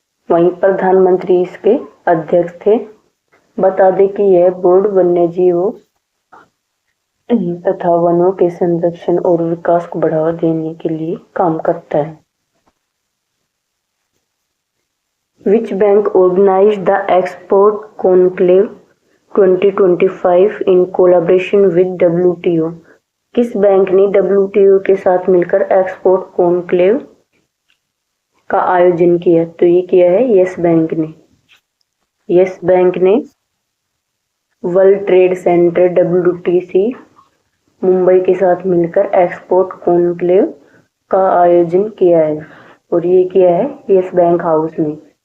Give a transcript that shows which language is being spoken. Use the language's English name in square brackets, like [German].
[Hindi] वहीं प्रधानमंत्री इसके अध्यक्ष थे। बता दें कि यह बोर्ड वन्य जीवों तथा वनों के संरक्षण और विकास को बढ़ावा देने के लिए काम करता है। [English] Which bank organized the Export Conclave 2025 in collaboration with WTO? [Hindi] किस बैंक ने WTO के साथ मिलकर एक्सपोर्ट कॉन्क्लेव का आयोजन किया? तो ये किया है यस बैंक ने। यस बैंक ने world trade centre WTC Mumbai के साथ मिलकर एक्सपोर्ट कॉन्क्लेव का आयोजन किया है और ये किया है यस बैंक हाउस में।